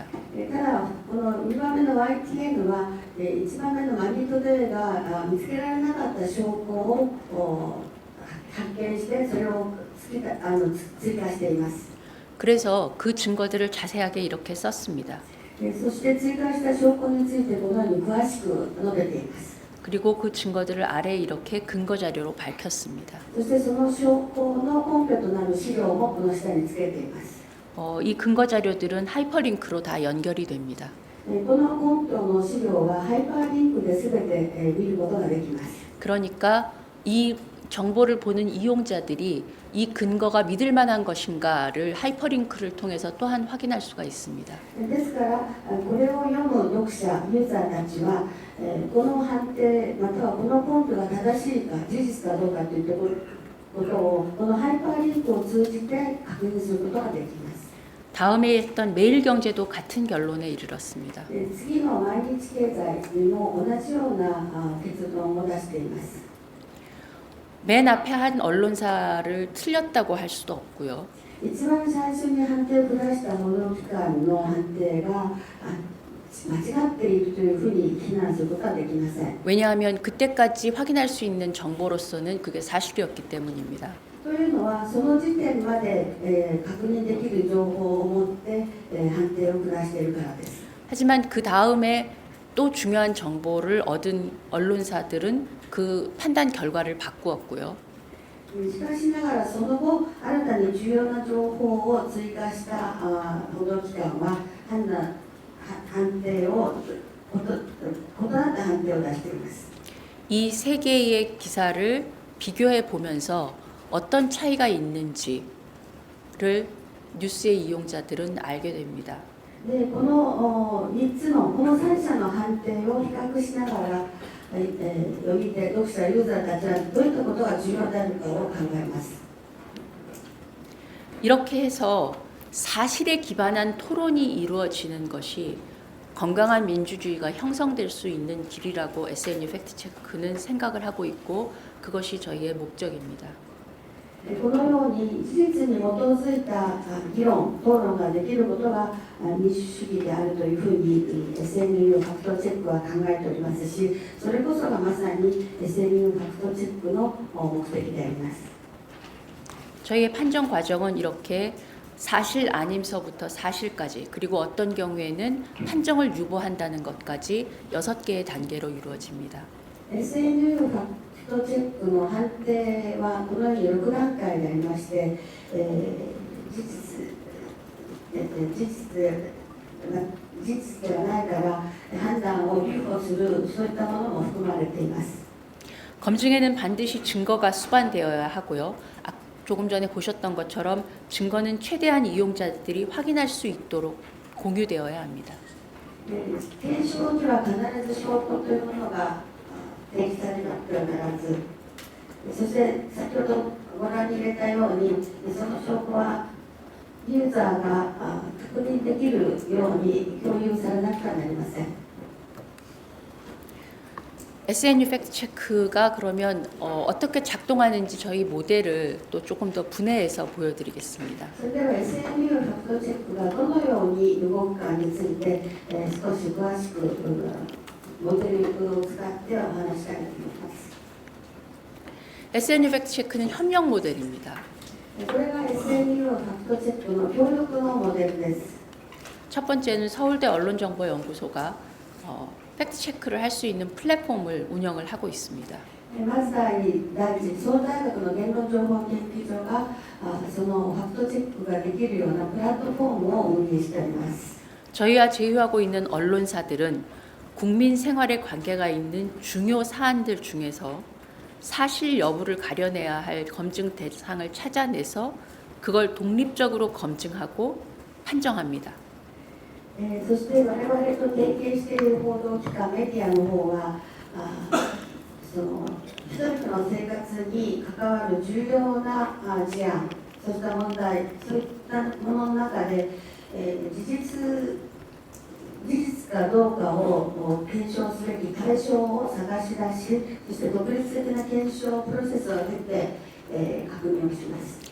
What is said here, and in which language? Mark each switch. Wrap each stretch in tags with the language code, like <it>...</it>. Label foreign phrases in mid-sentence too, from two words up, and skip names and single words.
<ja>ただ、この2番目の YTN は1番目のマニートデイが見つけられなかった証拠を発見してそれを追加しています。</ja> <ko>그래서 그 증거들을 자세하게 이렇게 썼습니다.</ko> <ja>そして追加した証拠についてこのように詳しく述べています。</ja> <ko>그리고 그 증거들을 아래 이렇게 근거 자료로 밝혔습니다.</ko> <ja>そしてその証拠の根拠となる資料もこの下につけています。</ja> <ko>이 근거 자료들은 하이퍼링크로 다 연결이 됩니다.</ko> <ja>この根拠の資料はハイパーリンクで全て見ることができます。</ja> <ko>그러니까 이 정보를 보는 이용자들이 이 근거가 믿을 만한 것인가를 하이퍼링크를 통해서 또한 확인할 수가 있습니다.</ko> <ja>ですからこれを読む読者ユーザーたちはこの判定またはこの根拠が正しいか事実かどうかということをこのハイパーリンクを通じて確認することができます。</ja> <ko>다음에 했던 매일경제도 같은 결론에 이르렀습니다.</ko> <ja>次の毎日経済も同じような結論を出しています。</ja> <ko>맨 앞에 한 언론사를 틀렸다고 할 수도 없고요.</ko> <ja>一番最初に判定を下した報道機関の判定が間違っているというふうに非難することはできません。</ja> <ko>왜냐하면 그때까지 확인할 수 있는 정보로서는 그게 사실이었기 때문입니다.</ko> <ja>というのはその時点まで、確認できる情報を持って、判定を下しているからです。</ja> <ko>하지만 그 다음에 또 중요한 정보를 얻은 언론사들은 그 판단 결과를 바꾸었고요.</ko> <ja>しかしながらその後新たに重要な情報を追加した報道機関は判定を異なった判定を出しています。</ja> <ko>이 세 개의 기사를 비교해 보면서 어떤 차이가 있는지를 뉴스의 이용자들은 알게 됩니다.</ko> <ja>でこの3つのこの3社の判定を比較しながら、読み手、読者、ユーザーたちはどういったことが重要であるかを考えます。</ja> <ko>이렇게 해서 사실에 기반한 토론이 이루어지는 것이 건강한 민주주의가 형성될 수 있는 길이라고 SNU 팩트체크는 생각을 하고 있고 그것이 저희의 목적입니다.</ko> <ja>このように事実に基づいた議論、討論ができることが民主主義であるというふうに SNU ファクトチェックは考えておりますし、それこそがまさに SNU ファクトチェックの目的であります。</ja> <ko>저희의 판정 과정은 이렇게 사실 아님서부터 사실까지 그리고 어떤 경우에는 판정을 유보한다는 것까지 6개의 단계로 이루어집니다.</ko> <ja>SNU ファクトチェックの判定はこのように6段階でありまして、事実ではないから判断を留保するそういったものも含まれています。</ja> <ko>검증에는 반드시 증거가 수반되어야 하고요. 조금 전에 보셨던 것처럼 증거는 최대한 이용자들이 확인할 수 있도록 공유되어야 합니다.</ko> <ja>検証には必ず証拠というものが提示されなくてはならず、そして先ほどご覧に入れたようにその証拠はユーザーが確認できるように共有されなくてはなりません。</ja> <ko>SNU 팩트체크가 그러면 어떻게 작동하는지 저희 모델을 또 조금 더 분해해서 보여드리겠습니다.</ko> <ja>それでは SNU ファクトチェックがどのように動くかについて、少し詳しくモデルを使ってお話したいと思います。</ja> <ko>SNU 팩트체크는 협력 모델입니다.</ko> <ja>これが SNU ファクトチェックの協力のモデルです。</ja> <ko>첫 번째는 서울대 언론정보연구소가 팩트체크를 할 수 있는 플랫폼을 운영을 하고 있습니다.</ko> <ja>まず第一、総大学の言論情報研究所がそのファクトチェックができるようなプラットフォームを運営しております。</ja> <ko>저희와 제휴하고 있는 언론사들은 국민 생활에 관계가 있는 중요 사안들 중에서 사실 여부를 가려내야 할 검증 대상을 찾아내서 그걸 독립적으로 검증하고 판정합니다.</ko> <ja>そして我々と提携している報道機関、メディアの方はその人々の生活に関わる重要な事案、そうした問題、そういったものの中で、事実かどうかを検証すべき対象を探し出し、そして独立的な検証プロセスを経て、確認をします。</ja>